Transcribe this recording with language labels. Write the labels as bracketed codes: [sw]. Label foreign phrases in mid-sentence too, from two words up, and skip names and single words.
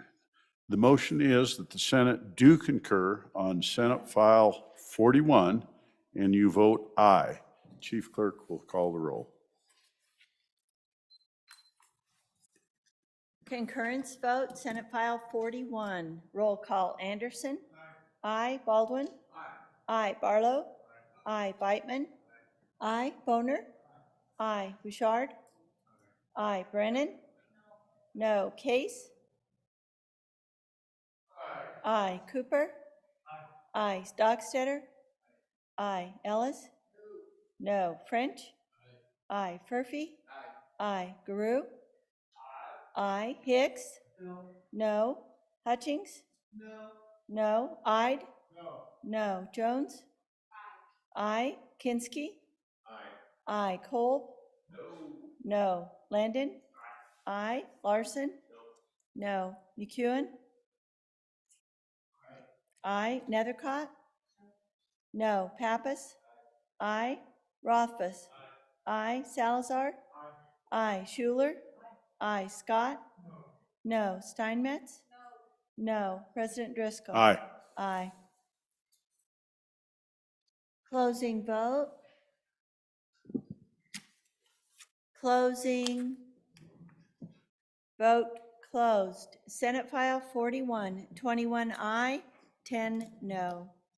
[en] The motion is that the Senate do concur on Senate File 41, and you vote aye. Chief Clerk will call the roll. Concurrence vote, Senate File 41. Roll call, Anderson. Aye. Baldwin. Aye. Barlow. Aye. Beitman. Aye. Boner. Aye. Bouchard. Aye. Brennan. No. Case. Aye. Cooper. Aye. Stockstetter. Aye. Ellis. No. French. Aye. Furphy. Aye. Guru. Aye. Hicks. No. Hutchings. No. Ide. No. Jones. Aye. Kinski. Aye. Kolb. No. Landon. Aye. Larson. No. McEwen. Aye. Nethercott. No. Pappas. Aye. Rothfuss. Aye. Salazar. Aye. Schuler. Aye. Scott. No. Steinmetz. No. President Driscoll. Aye. Aye. Closing vote. Closing. Vote closed. Senate File 41, 21 aye, 10 no.